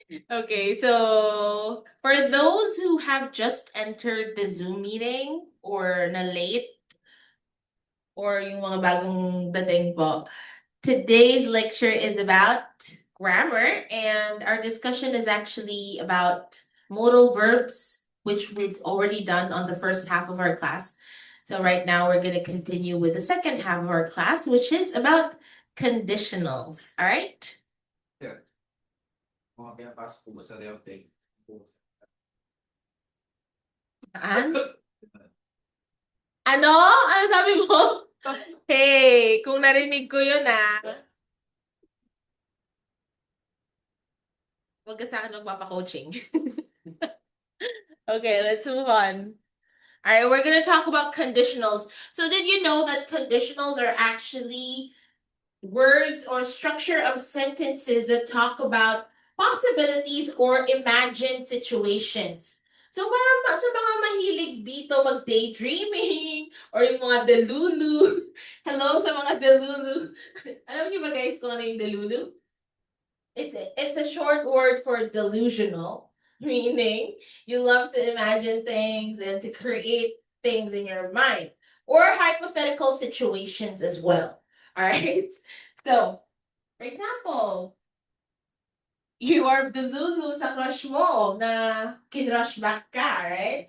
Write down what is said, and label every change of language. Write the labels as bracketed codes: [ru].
[en] Okay, so for those who have just entered the Zoom meeting or [tl] na late or yung mga bagong dating po, [en] today's lecture is about grammar and our discussion is actually about modal verbs, which we've already done on the first half of our class. So right now we're going to continue with the second half of our class, which is about conditionals. All right? [tl] Mga pinapasok ko ba sa real-time? Ano? Ano sabi mo? Hey, kung narinig ko yun wag ka sa akin magpapa-coaching. [en] Okay, let's move on. All right, we're going to talk about conditionals. So did you know that conditionals are actually words or structure of sentences that talk about possibilities or imagined situations? [tl] So parang sa mga mahilig dito mag-daydreaming or yung mga delulu. Hello sa mga delulu. Alam niyo ba guys kung ano yung delulu? [en] It's a short word for delusional, meaning you love to imagine things and to create things in your mind or hypothetical situations as well. All right. So, for example, you are delulu [tl] sa crush mo na kinrush back ka, [en] right?